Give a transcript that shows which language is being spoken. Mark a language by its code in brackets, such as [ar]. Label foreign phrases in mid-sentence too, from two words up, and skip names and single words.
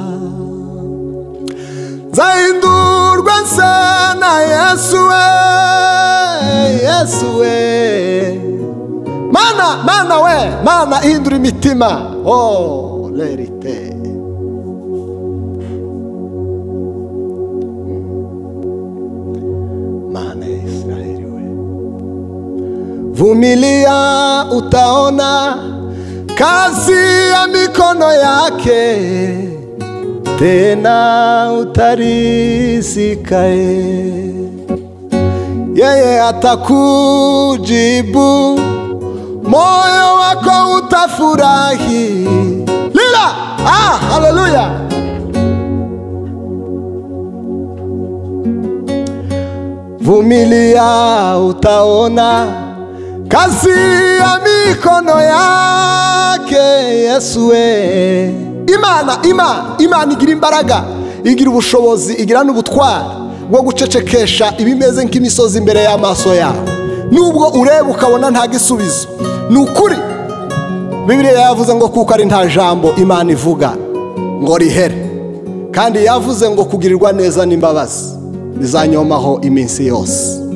[rn] Nzahindurwa nse na Yesu we, Yesu we, Mana we, Mana ihindura imitima. [sw] Oh lerite, Mana ya Israeli we, vumilia utaona kazi ya mikono yake, tena utarizika. Yeye atakujibu, moyo wako utafurahi. Lila, haleluya. Vumilia utaona kazi ya mikono yake, [rn] Yesu we. [rw] Imana igira imbaraga, igira ubushobozi, igira n'ubutwari bwo gucecekesha ibimeze nk'imisozi imbere y'amaso yawe. Nubwo ureba ukabona nta gisubizo, ni ukuri. Bibiliya yavuze ngo kuko ari nta jambo Imana ivuga ngo rihere, kandi yavuze ngo kugirirwa neza n'imbabazi bizanyomaho iminsi yose.